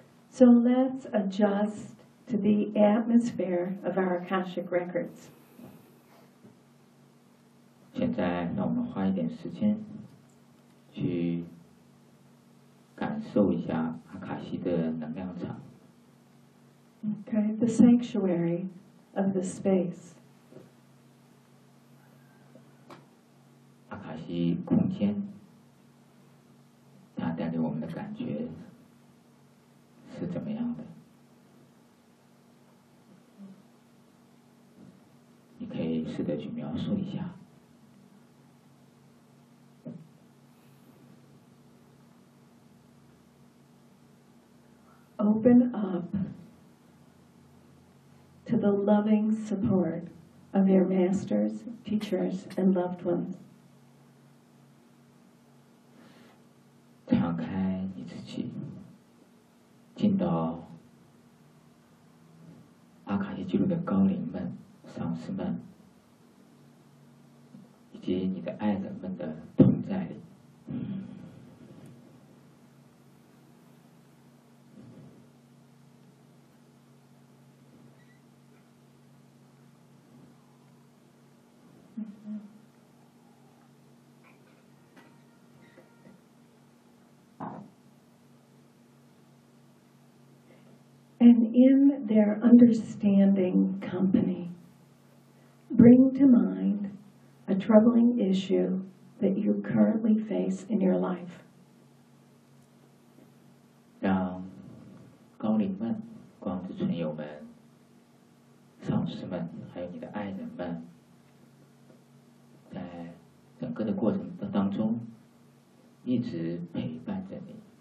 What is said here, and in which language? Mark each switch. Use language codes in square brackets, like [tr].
[en] So let's adjust to the atmosphere of our Akashic records. [zh] 现在让我们花一点时间去感受一下阿卡西的能量场。 [en] Okay, the sanctuary of the space. [zh] 阿卡西空间，它带给我们的感觉是怎么样的？你可以试着去描述一下。 [en] Open up to the loving support of your masters, teachers, and loved ones. [zh] 敞开你自己，进到阿卡西记录的高灵们、上师们，以及你的爱人们的同在里。 [en] And in their understanding company, bring to mind a troubling issue that you currently face in your life. [zh] 让高灵们、光之存友们、上师们，还有你的爱人们，在整个的过程当中一直陪伴着你。